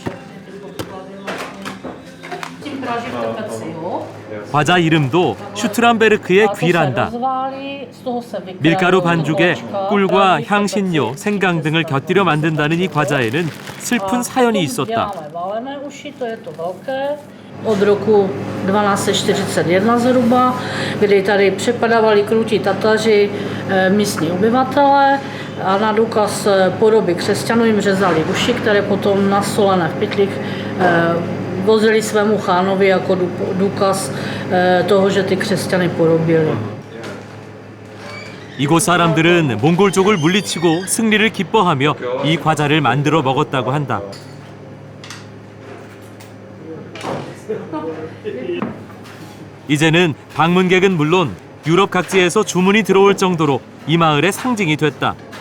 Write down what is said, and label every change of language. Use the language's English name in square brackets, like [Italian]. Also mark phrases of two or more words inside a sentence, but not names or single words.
[Korean] 과자 이름도 슈트람베르크의 귀란다. 밀가루 반죽에 꿀과 향신료, 생강 등을 곁들여 만든다는 이 과자에는 슬픈 사연이 있었다. [Czech] Od roku 1241 zhruba, kdy tady přepadávali krutí Tataři, místní obyvatele a na důkaz podoby křesťanů jim řezali uši, které potom nasolené v pytlích vozili svému chánovi jako důkaz toho, že ty křesťany porobili. [Korean] 이곳 사람들은 몽골족을 물리치고 승리를 기뻐하며 이 과자를 만들어 먹었다고 한다. 이제는 방문객은 물론 유럽 각지에서 주문이 들어올 정도로 이 마을의 상징이 됐다.